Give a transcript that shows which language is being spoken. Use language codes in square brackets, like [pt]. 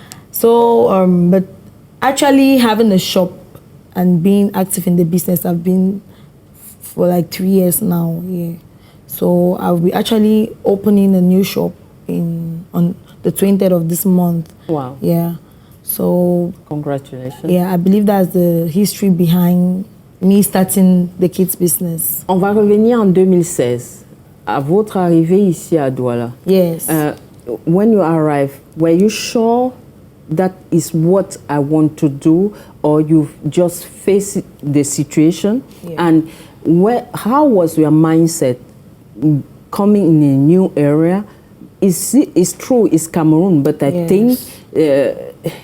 [en] So, but actually having a shop and being active in the business, I've been for like 3 years now. So I'll be actually opening a new shop on the 20th of this month. Wow. So congratulations. I believe that's the history behind me starting the kids business. [fr] On va revenir en 2016 à votre arrivée ici à Douala. [en] Yes. When you arrived, were you sure that is what I want to do, or you just faced the situation? And how was your mindset coming in a new area? It's true, it's Cameroon, but I think there